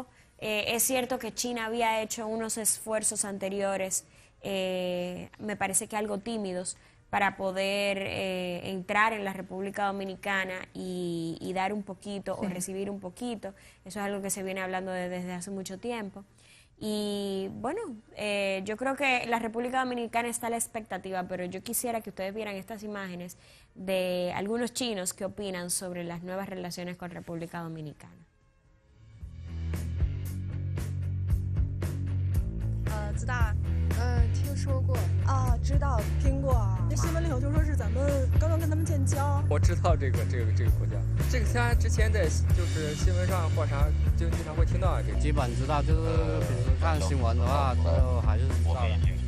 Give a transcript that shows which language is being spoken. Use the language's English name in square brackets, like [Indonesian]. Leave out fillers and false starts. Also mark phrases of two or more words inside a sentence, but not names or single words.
[Spanish] Es cierto que China había hecho unos esfuerzos anteriores, me parece que algo tímidos, para poder entrar en la República Dominicana y dar un poquito o recibir un poquito. Eso es algo que se viene hablando desde hace mucho tiempo. Y bueno, yo creo que la República Dominicana está a la expectativa, pero yo quisiera que ustedes vieran estas imágenes de algunos chinos que opinan sobre las nuevas relaciones con República Dominicana. [Chinese] 知道，听说过啊，知道听过啊。那新闻里头就说是咱们刚刚跟他们建交。我知道这个国家，这个虽然之前在就是新闻上或啥就经常会听到这个。基本知道，就是平时看新闻的话，就还是知道的。